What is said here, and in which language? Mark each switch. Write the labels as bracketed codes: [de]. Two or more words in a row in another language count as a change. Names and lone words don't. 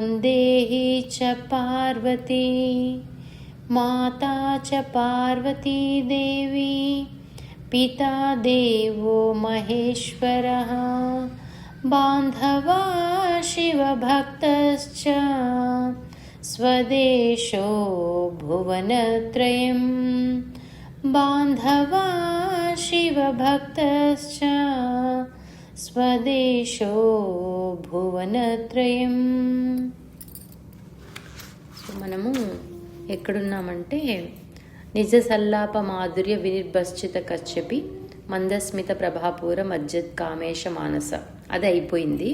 [sa] देहि च पार्वती माता च पार्वती देवी पिता देवो महेश्वरः बान्धवा शिवभक्तश्च स्वदेशो भुवनत्रयं बान्धवा शिवभक्तश्च స్వదేశో భువనత్రయం. [te] మనము ఎక్కడున్నామంటే [sa] నిజ సల్లాప మాధుర్య వినిర్భశ్చిత కశ్యపి మందస్మిత ప్రభాపూర మజ్జత్ కామేశ మానస [te] అది అయిపోయింది.